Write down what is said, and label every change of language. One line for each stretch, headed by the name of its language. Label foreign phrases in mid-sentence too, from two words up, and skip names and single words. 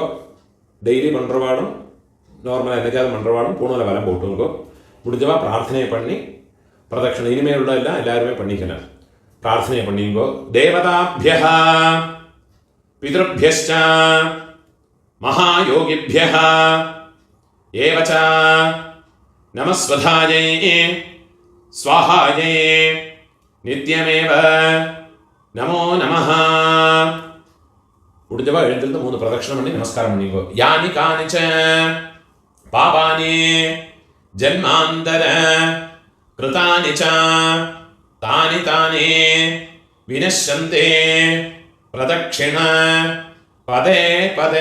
Tamil: டெய்லி பண்றவாடும் நார்மலாக என்னைக்காவது பண்றவாடும் பூணால வரம் போட்டுங்கோ. முடிஞ்சவா பிரார்த்தனையை பண்ணி பிரதட்சணை இனிமேல் உள்ள எல்லாம் எல்லாருமே பண்ணிக்கலாம். பிரார்த்தனை பண்ணிங்கோ.
Sanskrit: தேவதாபியः பித்ருभ्यश्च महायोगिभ्यः एव च नमस्वधायै स्वाहायै नित्यमेव नमो नमः.
Tamil: முடிஞ்சவ எழுந்திருந்து 3 பிரதட்சணம் பண்ணி நமஸ்காரம் பண்ணிக்கோ.
Sanskrit: यानि कानिच्च पापानि जन्मान्तर कृतानि च तानि तानि विनश्यन्ति प्रदक्षिण पदे पदे.